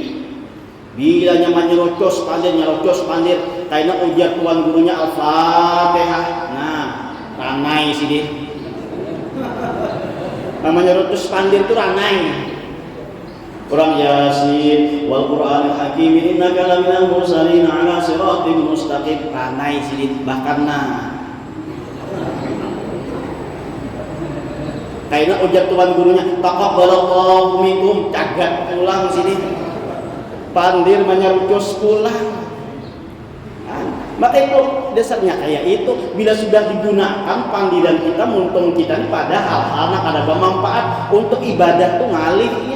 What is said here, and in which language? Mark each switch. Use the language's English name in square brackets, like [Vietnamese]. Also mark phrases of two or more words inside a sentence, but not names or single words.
[Banjar] Bila nyaman nyerocos pandir, kayaknya ujar tuan gurunya Al-Fatihah. Nah, ranai sih dia. Namanya nyerocos pandir itu ranai. [Arabic] Kurang يس و القرآن الحكيم إنك لمن المرسلين على صراط مستقيم. [Banjar] Ranai sih dia. Bahkan kayaknya ujar tuan gurunya [Arabic] تقبل الله منكم, [Banjar] cagat pulang sini. Pandir menyerucus pulang. Maka itu dasarnya kayak itu, bila sudah digunakan pandiran kita muntung kita ini pada hal-hal yang ada bermanfaat untuk ibadah tuh ngalihnya.